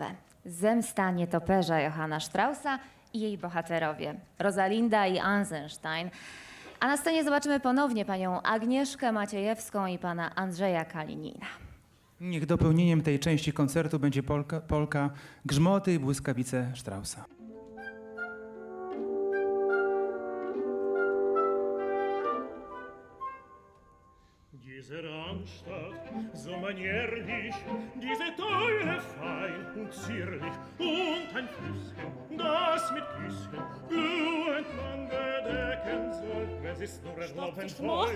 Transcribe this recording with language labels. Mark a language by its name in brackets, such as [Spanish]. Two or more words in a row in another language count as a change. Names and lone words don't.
[Polish] Zemsta nietoperza Johanna Straussa i jej bohaterowie Rosalinda i Eisenstein. A na scenie zobaczymy ponownie panią Agnieszkę Maciejewską i pana Andrzeja Kalinina. Niech dopełnieniem tej części koncertu będzie polka Grzmoty i błyskawice Straussa. [German] Diese Randstadt, so manierlich, diese Teile fein und zierlich, und ein Flüsschen, das mit Küsschen blühend man bedecken soll, wenn sie's nur erlauben wollt.